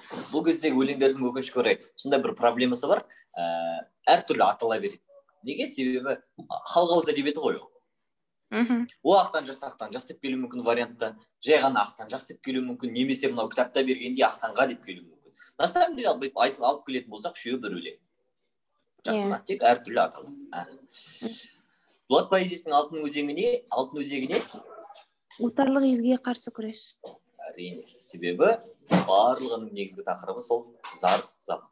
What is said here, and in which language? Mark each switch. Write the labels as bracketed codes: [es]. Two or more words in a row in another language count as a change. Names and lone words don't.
[kk] Бұл кездегі өлеңдердің өкінішке орай сондай бір проблемасы бар. Әртүрлі атала береді. Неге? Себебі халық ауыз әдебиеті ғой ол. О ақтан жас деп келуі мүмкін вариантта, жай ғана ақтан жас деп келуі мүмкін, немесе мынау кітапта бергенде ақтанға деп келуі мүмкін. [ru] На самом деле [kk] алып келетін болсақ, үшеуі бір өлең. Жақсы ма? Тек әртүрлі атала. Дулат поэзиясының алтын өзегіне отарлық езгіге қарсы күрес. Әрине, себебі барлығының негізгі тақырыбы сол зар заман.